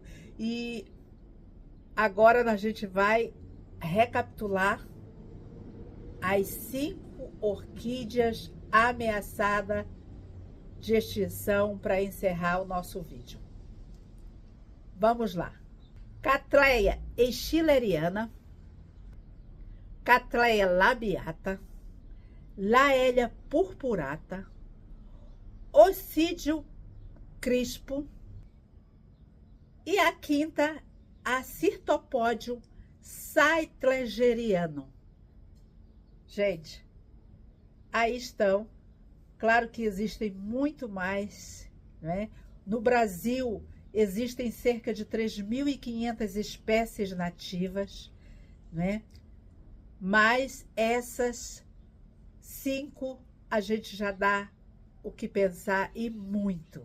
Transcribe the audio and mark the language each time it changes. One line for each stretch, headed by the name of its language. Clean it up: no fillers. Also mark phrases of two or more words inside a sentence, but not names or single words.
Portuguese: E agora a gente vai recapitular as 5 orquídeas ameaçadas de extinção para encerrar o nosso vídeo. Vamos lá. Cattleya schilleriana, Cattleya labiata, Laelia purpurata, Ossídio crispo e a quinta, a Cirtopodium saitlingerianum. Gente, aí estão. Claro que existem muito mais, né? No Brasil, existem cerca de 3.500 espécies nativas, né? Mas essas 5 a gente já dá o que pensar e muito.